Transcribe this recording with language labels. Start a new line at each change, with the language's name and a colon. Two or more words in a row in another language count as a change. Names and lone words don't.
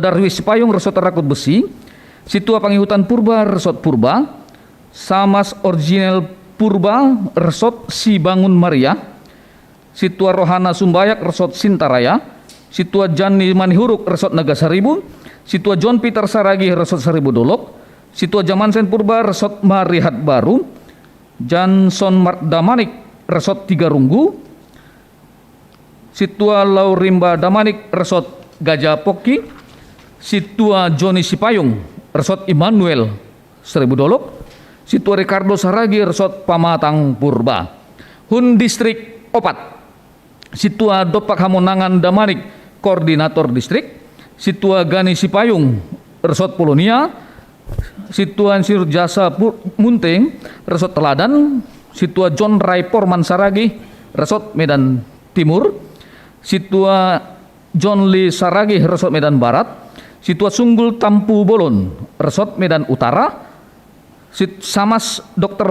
Batak Simalungun: Darwis Sipayung Resort Rakut Besi, Situa Pangihutan Purba Resort Purba, Samas Original Purba Resort Sibangun Maria, Situa Rohana Sumbayak Resort Sintaraya, Situa Jani Manihuruk Resort Nagasaribu, Situa John Peter Saragi Resort Seribu Dolok, Situa Jamansen Purba Resort Marihat Baru, Janson Damanik Resort Tiga Runggu, Situa Laurimba Damanik Resort Gajah Poki, Situa Joni Sipayung Resort Immanuel Seribu Dolok, Situa Ricardo Saragi Resort Pamatang Purba. Hun Distrik Opat, Situa Dopak Hamonangan Damanik Koordinator Distrik, Situa Gani Sipayung Resort Polonia, Situa Ansir Jasa Munting Resort Teladan, Situa John Rai Porman Saragi Resort Medan Timur, Situa John Lee Saragi Resort Medan Barat, Situa Sunggul Tampu Bolon Resort Medan Utara, Samas Dr.